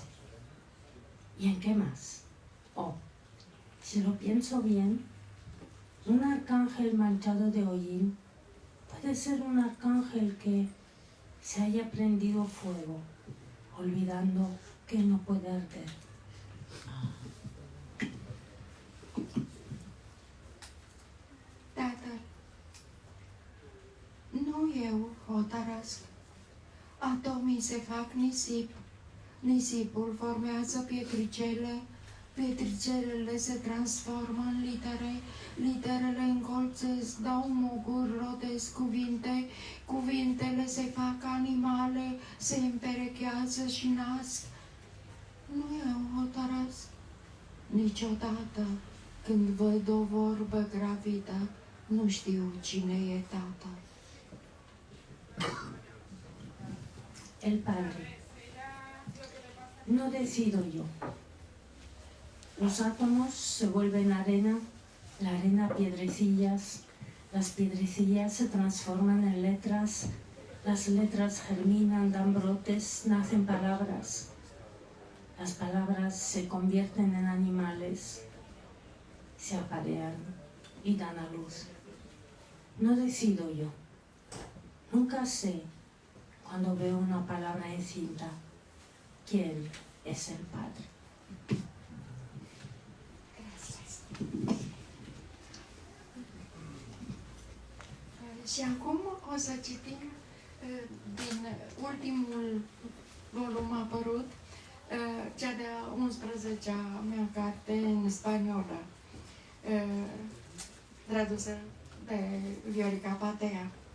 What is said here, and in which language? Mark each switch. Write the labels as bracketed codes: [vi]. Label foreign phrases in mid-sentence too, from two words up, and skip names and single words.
[es] ¿Y en qué más? Oh, si lo pienso bien, un arcángel manchado de hollín puede ser un arcángel que se haya prendido fuego, olvidando que no puede arder. [ro] Tatăl, nu eu hotărăsc. Atomii se fac nisip. Nisipul formează pietricele. Pietricelele se transformă în litere. Literele încolțesc, dau muguri, rodesc cuvinte. Cuvintele se fac animale, se împerechează și nasc. Nu eu hotărăsc. Niciodată, când văd o vorbă gravidă, nu știu cine e tata. [es] El Padre. No decido yo. Los átomos se vuelven arena, la arena piedrecillas, las piedrecillas se transforman en letras, las letras germinan, dan brotes, nacen palabras. Las palabras se convierten en animales, se aparean y dan a luz. No decido yo. Nunca sé, cuando veo una palabra encinta, quién es el Padre. [ro] Și acum o să citim din ultimul volum apărut, cea de-a 11-a mea carte în spaniolă, tradusă de Viorica Patea.